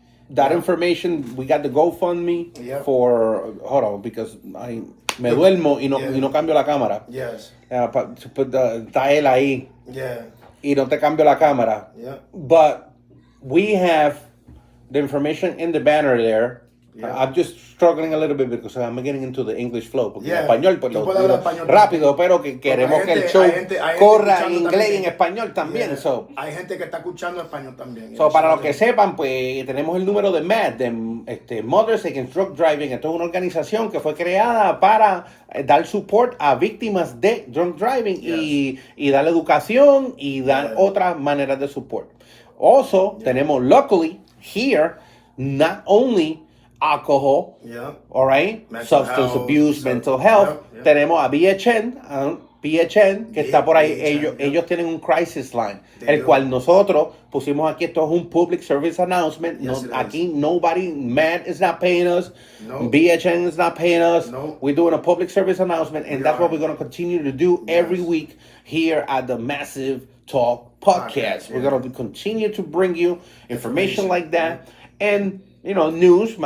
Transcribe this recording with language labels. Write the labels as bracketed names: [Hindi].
[English] that information, we got the GoFundMe for, hold on, because [Spanish] me duermo y no cambio la cámara. [English] Yes. [Spanish] Está él ahí. [English] Yeah. [Spanish] Y no te cambio la cámara. [English] Yeah. But we have the information in the banner there. Yeah. I'm just struggling a little bit because I'm getting into the English flow. [Spanish] Porque en español, pues rápido, pero que queremos que el show corra en inglés y en español también. [English] Yeah. So, [Spanish] hay gente que está escuchando español también. [English] So, [Spanish] para los que sepan, pues tenemos el número de MAD, de Mothers Against Drug Driving. Esto es una organización que fue creada para dar support a víctimas de [English] drunk driving [Spanish] y dar educación y dar otras maneras de support. [English] Also, [Spanish] tenemos, [English] luckily, here, not only alcohol, all right, substance abuse, mental health. [Spanish] Tenemos a BHN, que está por ahí. Ellos tienen un [English] crisis line, [Spanish] el cual nosotros pusimos aquí. Esto es un [English] public service announcement. [Spanish] Aquí [English] nobody, MAD is not paying us, BHN is not paying us. We're doing a public service announcement, and that's what we're going to continue to do every week here at the Massive Talk Podcast. We're going to continue to bring you information like that, and news.